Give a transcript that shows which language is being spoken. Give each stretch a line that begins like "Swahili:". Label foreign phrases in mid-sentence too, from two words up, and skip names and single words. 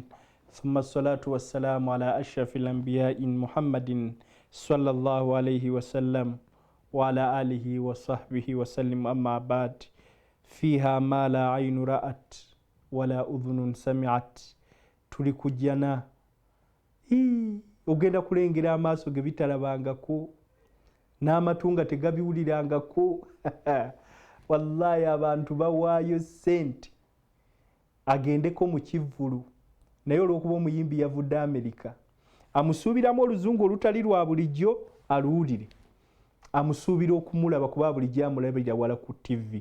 Arabic: ثم الصلاة والسلام على أشرف الأنبياء محمد صلى الله عليه وسلم وعلى آله وصحبه وسلم. أما بعد، فيها ما لا عين رأت ولا أذن سمعت.
Ganda: tulikujjana ogenda kulengera amaaso ge bitalabangako n'amatu nga tegabiwulirangako. Wallahi abantu bawaayo sente agendeko mu kivvulu, naye olw'okuba omuyimbi yavudde Amerika amusuubiramu oluzungu olutali lwa bulijjo aluwulire, amusuubira okumulaba kuba bulijjo amulabira wala ku TV.